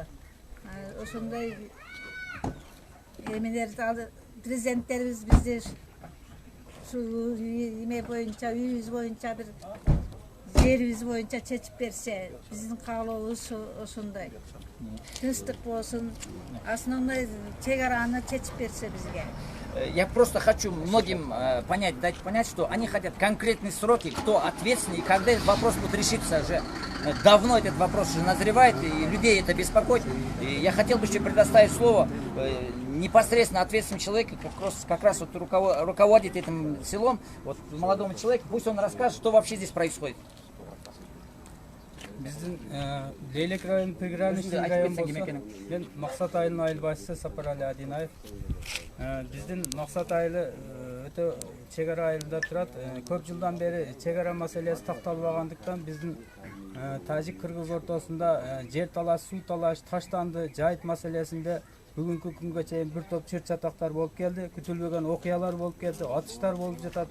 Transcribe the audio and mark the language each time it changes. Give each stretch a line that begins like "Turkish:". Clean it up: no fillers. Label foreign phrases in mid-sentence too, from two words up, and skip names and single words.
Kyrgyz: Ошондой эмелерди президенттерибиз бизди ушу эме боюнча, үйүбүз боюнча бир жерибиз боюнча чечип берсе, биздин каалообуз ошондой. Тынчтык болсун, основной чегараны чечип берсе бизге.
Russian: Я просто хочу многим дать понять, что они хотят конкретные сроки, кто ответственный, и когда этот вопрос будет решиться. Уже давно этот вопрос уже назревает, и людей это беспокоит. И я хотел бы еще предоставить слово непосредственно ответственному человеку, как раз вот руководит этим селом, вот молодому человеку, пусть он расскажет, что вообще здесь происходит.
Kyrgyz: Биздин Лейлек район
Russian: приграничный район
Kyrgyz: болсо, мен Максат айылынын айыл башчысы Сапарали Адинаев. Биздин Максат айылы өтө чегара айылында турат. Көп жылдан бери чегара маселеси такталбагандыктан биздин тажик-кыргыз ортосунда жер талаш, суу талаш, таштанды, жайыт маселесинде бүгүнкү күнгө чейин бир топ чыр-чатактар болуп келди, күтүлбөгөн окуялар болуп келди, атыштар болуп жатат.